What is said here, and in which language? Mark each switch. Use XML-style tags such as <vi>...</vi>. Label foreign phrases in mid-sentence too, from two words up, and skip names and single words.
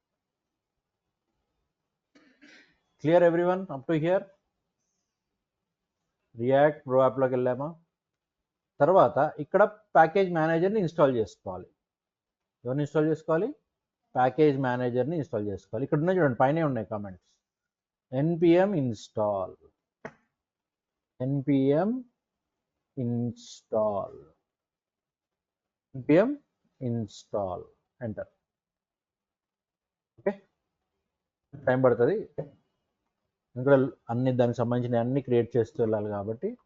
<en>Clear everyone up to here?</en> <te>రియాక్ట్ ప్రో యాప్లోకి వెళ్ళామా? తర్వాత ఇక్కడ</te> <en>package manager</en> <te>ఇన్స్టాల్ చేసుకోవాలి. ఎవరిని ఇన్స్టాల్ చేసుకోవాలి,</te> <en>package manager</en> <te>ఇన్స్టాల్ చేసుకోవాలి. ఇక్కడ ఉన్నాయి చూడండి, పైనే ఉన్నాయి కామెంట్స్.</te> <en>npm install npm install npm install ఎంటర్. okay, time</en> <te>పడుతుంది ఇక్కడ అన్ని దానికి సంబంధించిన అన్ని క్రియేట్ చేస్తూ వెళ్ళాలి కాబట్టి.</te>